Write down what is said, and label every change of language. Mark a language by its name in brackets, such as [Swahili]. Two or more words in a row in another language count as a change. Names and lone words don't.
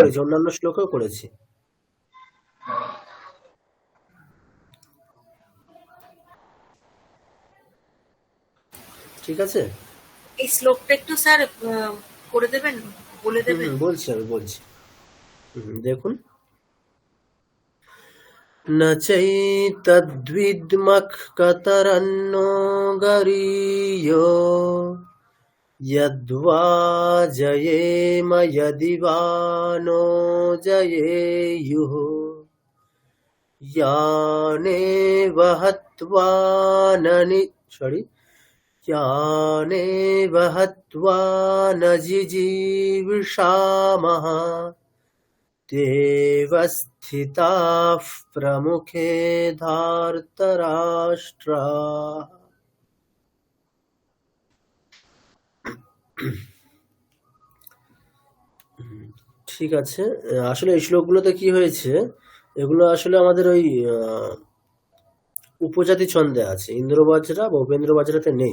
[Bangla] করেছি, অন্যান্য শ্লোকেও করেছি। ঠিক আছে? এই শ্লোকটা একটু স্যার করে দেবেন, বলে দেবেন। বলছি, আমি বলছি। দেখুন, [Sanskrit] न चैतद्विद्मः कतरन्नो गरीयो यद्वा जयेम यदि वा नो जयेयुः यानेव हत्वा न जिजीविषामः देव स्थिताः प्रमुखे धार्तराष्ट्राः। [Bangla] ঠিক আছে, আসলে এই শ্লোকগুলোতে কি হয়েছে, এগুলো আসলে আমাদের ওই উপজাতি ছন্দে আছে, ইন্দ্রবজ্রা বা উপেন্দ্র বজ্রাতে নেই।